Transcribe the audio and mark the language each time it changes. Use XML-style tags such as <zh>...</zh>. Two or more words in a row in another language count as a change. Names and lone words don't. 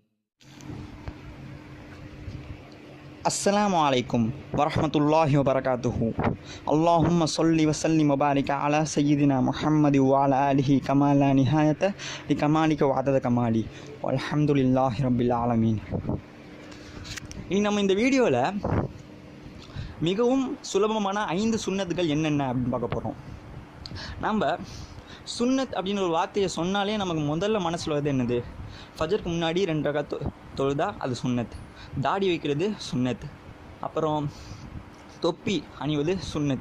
<ar>السلام عليكم ورحمة الله وبركاته. اللهم صل وسلم وبارك على سيدنا محمد وعلى آله كما لا نهاية لكمالك وعدد كمالي والحمد لله رب العالمين.</ar> <ta>நம்ம இந்த வீடியோவில் மிகவும் சுலபமான 5 சுன்னத்துகள் என்னென்ன அப்படின்னு பார்க்க போகிறோம். நம்ம சுன்னத் அப்படின்னு ஒரு வார்த்தையை சொன்னாலே நமக்கு முதல்ல மனசில் வருது என்னது? ஃபஜருக்கு முன்னாடி 2 ரகாத் தொழுதா அது சுன்னத், தாடி வைக்கிறது சுன்னத், அப்புறம் தொப்பி அணிவது சுன்னத்.</ta>